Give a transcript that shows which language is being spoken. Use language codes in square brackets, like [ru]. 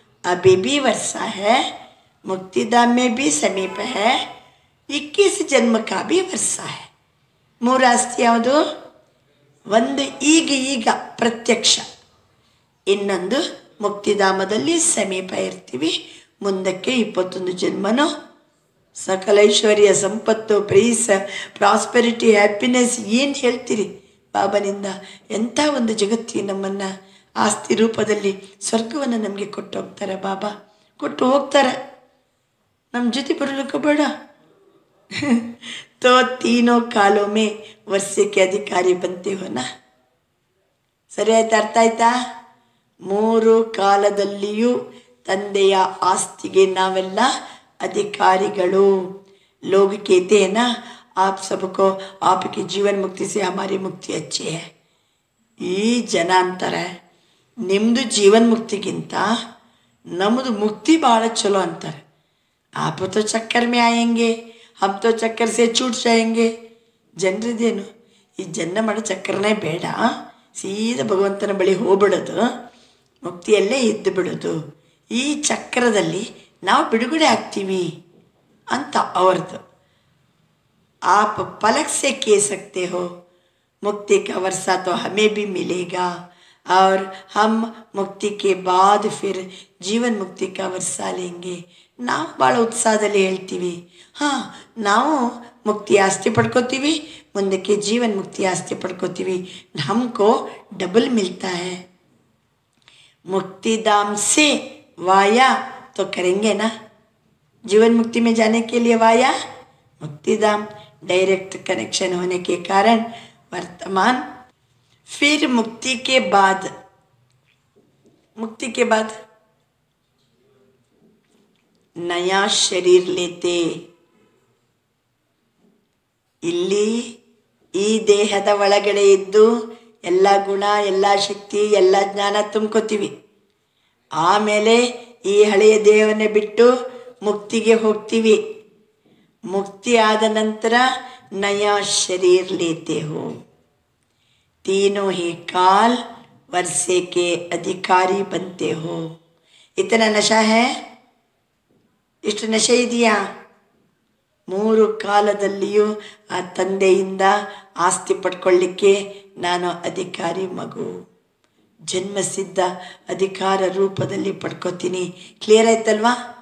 [hi] अभी भी वर्षा है, मुक्तिधाम में भी समीप है, 21 जन्म का भी वर्षा है. [kn] 3 ಆಸ್ತಿ ಯಾವುದು? ಒಂದು ಈಗ ಪ್ರತ್ಯಕ್ಷ, ಇನ್ನೊಂದು ಮುಕ್ತಿಧಾಮದಲ್ಲಿ ಸಮೀಪ ಇರ್ತೀವಿ, ಮುಂದಕ್ಕೆ 21 ಜನ್ಮನೋ ಸಕಲ ಐಶ್ವರ್ಯ ಸಂಪತ್ತು [en] peace prosperity happiness [kn] ಏನು ಹೇಳ್ತೀರಿ ಬಾಬನಿಂದ. ಎಂಥ ಒಂದು ಜಗತ್ತಿ ನಮ್ಮನ್ನು ಆಸ್ತಿ ರೂಪದಲ್ಲಿ ಸ್ವರ್ಗವನ್ನು ನಮಗೆ ಕೊಟ್ಟು ಹೋಗ್ತಾರೆ. ಬಾಬಾ ಕೊಟ್ಟು ಹೋಗ್ತಾರೆ, ನಮ್ಮ ಜೊತೆ ಬರಲಿಕ್ಕೆ ಬೇಡ. [hi] तो तीनों कालों में वर्षे के अधिकारी बनते हो ना. [kn] ಸರಿ ಆಯ್ತಾ? ಅರ್ಥ ಆಯ್ತಾ? 3 ಕಾಲದಲ್ಲಿಯೂ ತಂದೆಯ ಆಸ್ತಿಗೆ ನಾವೆಲ್ಲ अधिकारिಗಳು. [hi] लोग कहते हैं ना आप सबको आपकी जीवन मुक्ति से हमारी मुक्ति अच्छी है. [kn] ಈ ಜನ ಅಂತಾರೆ ನಿಮ್ಮದು ಜೀವನ್ ಮುಕ್ತಿಗಿಂತ ನಮ್ಮದು ಮುಕ್ತಿ ಭಾಳ ಚಲೋ ಅಂತಾರೆ. [hi] आप तो चक्कर में आएंगे, हम तो चक्कर से छूट जाएंगे. [kn] ಜನರಿದೇನು ಈ ಜನ್ಮ ಮಾಡೋ ಚಕ್ಕರನೇ ಬೇಡ, ಸೀದಾ ಭಗವಂತನ ಬಳಿ ಹೋಗ್ಬಿಡೋದು, ಮುಕ್ತಿಯಲ್ಲೇ ಇದ್ದು ಬಿಡೋದು. ಈ ಚಕ್ರದಲ್ಲಿ ನಾವು ಬಿಡುಗಡೆ ಆಗ್ತೀವಿ ಅಂತ ಅವ್ರದ್ದು. [hi] आप पलक से कह सकते हो मुक्ति का वर्षा तो हमें भी मिलेगा और हम मुक्ति के बाद फिर जीवन मुक्ति का वर्षा लेंगे. [kn] ನಾವು ಭಾಳ ಉತ್ಸಾಹದಲ್ಲಿ ಹೇಳ್ತೀವಿ, ಹಾಂ ನಾವು ಮುಕ್ತಿ ಆಸ್ತಿ ಪಡ್ಕೋತೀವಿ, ಮುಂದಕ್ಕೆ ಜೀವನ್ ಮುಕ್ತಿ ಆಸ್ತಿ ಪಡ್ಕೋತೀವಿ, [hi] हमको डबल मिलता है. मुक्तिधाम से वाया तो करेंगे ना, जीवन मुक्ति में जाने के लिए वाया मुक्तिधाम डायरेक्ट कनेक्शन होने के कारण वर्तमान, फिर मुक्ति के बाद नया शरीर लेते. [kn] ಇಲ್ಲಿ ಈ ದೇಹದ ಒಳಗಡೆ ಇದ್ದು ಎಲ್ಲ ಗುಣ, ಎಲ್ಲ ಶಕ್ತಿ, ಎಲ್ಲ ಜ್ಞಾನ ತುಂಬ್ಕೋತೀವಿ. ಆಮೇಲೆ ಈ ಹಳೆಯ ದೇಹವನ್ನೇ ಬಿಟ್ಟು ಮುಕ್ತಿಗೆ ಹೋಗ್ತೀವಿ. ಮುಕ್ತಿ ಆದ ನಂತರ [hi] नया शरीर लेते हो. तीनों ही काल वर्षे के अधिकारी बनते हो. इतना नशा है, [kn] ಇಷ್ಟು ನಶೆ ಇದೆಯಾ? 3 ಕಾಲದಲ್ಲಿಯೂ ಆ ತಂದೆಯಿಂದ ಆಸ್ತಿ ಪಡ್ಕೊಳ್ಳಿಕ್ಕೆ ನಾನು ಅಧಿಕಾರಿ ಮಗು, ಜನ್ಮಸಿದ್ಧ ಅಧಿಕಾರ ರೂಪದಲ್ಲಿ ಪಡ್ಕೋತೀನಿ. ಕ್ಲಿಯರ್ ಆಯ್ತಲ್ವಾ?